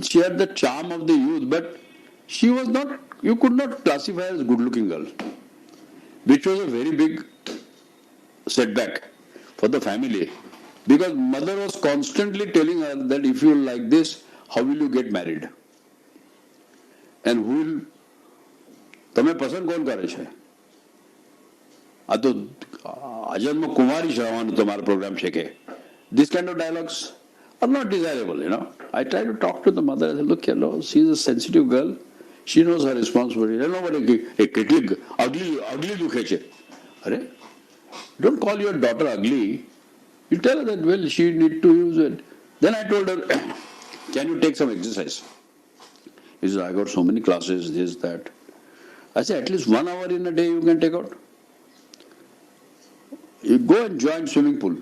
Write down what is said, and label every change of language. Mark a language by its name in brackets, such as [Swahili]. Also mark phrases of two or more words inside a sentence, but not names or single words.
[English] She had the charm of the youth, but she was not, you could not classify her as a good looking girl, which was a very big setback for the family. Because mother was constantly telling her that if you like this, how will you get married? And who will, [Gujarati] તમે પસંદ કોણ કરે છે? આ તો અજન્મ કુમારી જ રહેવાનું તમારો પ્રોગ્રામ છે કે? [English] This kind of dialogues are not desirable, you know. I try to talk to the mother. I say, look, you know, she's a sensitive girl. She knows her responsibility. Nobody, [Gujarati] કેટલી ugly દુખે છે. અરે, [English] don't call your daughter ugly. You tell her that, well, she need to use it. Then I told her, can you take some exercise? He said, I got so many classes, this, that. I said, at least 1 hour in a day you can take out. You go and join swimming pool.